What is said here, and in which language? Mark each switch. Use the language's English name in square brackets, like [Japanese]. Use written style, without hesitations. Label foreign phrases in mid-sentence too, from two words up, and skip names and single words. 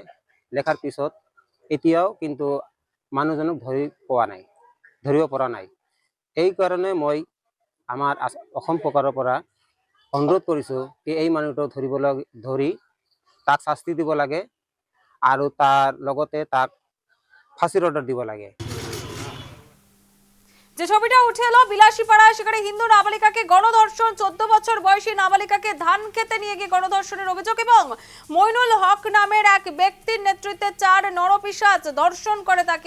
[Assamese] লেখাৰ পিছত এতিয়াও কিন্তু মানুহজনক ধৰিব পৰা নাই। এইকাৰণে মই আমাৰ অসম চৰকাৰৰ পৰা অনুৰোধ কৰিছোঁ কি এই মানুহটো ধৰি তাক শাস্তি দিব লাগে আৰু তাৰ লগতে তাক ফাঁসির অর্ডার দিব লাগে। [Bangla] যে ছবিটা উঠে এলো বিলাসীপাড়ায়, সেখানে হিন্দু নাবালিকাকে গণধর্ষণ, 14 বছর বয়সী নাবালিকাকে ধান খেতে নিয়ে গিয়ে গণধর্ষণের অভিযোগ এবং মইনুল হক নামের এক ব্যক্তির নেতৃত্বে 4 নরপিশাচ ধর্ষণ করে তাকে।